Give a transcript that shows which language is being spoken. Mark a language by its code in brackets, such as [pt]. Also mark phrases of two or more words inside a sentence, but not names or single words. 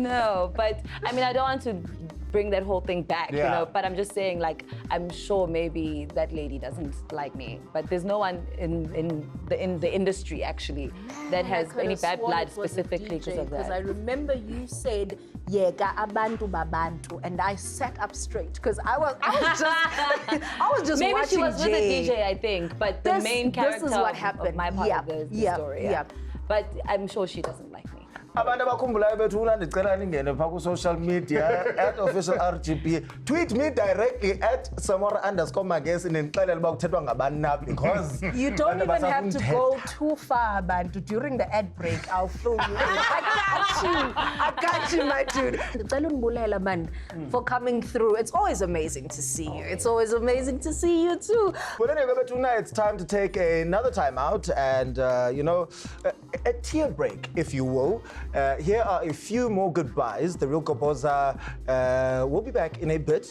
[en] No, but I mean, I don't want to bring that whole thing back, you know, but I'm just saying, like, I'm sure maybe that lady doesn't like me, but there's no one in the industry, actually, that has any bad blood specifically because of that. Because I remember you said, [xh] "Yeka abantu babantu," [en] and I sat up straight because I was just maybe watching she was with Jay. the DJ, I think, but the main character this is what happened. of my part of the story. Yeah. But I'm sure she doesn't like me. [xh] Abantu abakhumbulayo bethu ndicela ningene phaa ku- [en] social media [xh] @official RGB. [en] Tweet me directly [xh] @samora_magazine nindixelele uba kuthethwa ngabani na, [en] because You don't even have to go too far, Bantu. During the ad break, I'll fill you in. I got you, my dude. [xh] Ndicela unibulela, [en] man, for coming through. It's always amazing to see you. It's always amazing to see you too. Well, anyway, but tonight it's time to take another time out and, you know, a tear break, if you will. Here are a few more goodbyes. The Real 𝐒𝐄𝐍 will be back in a bit.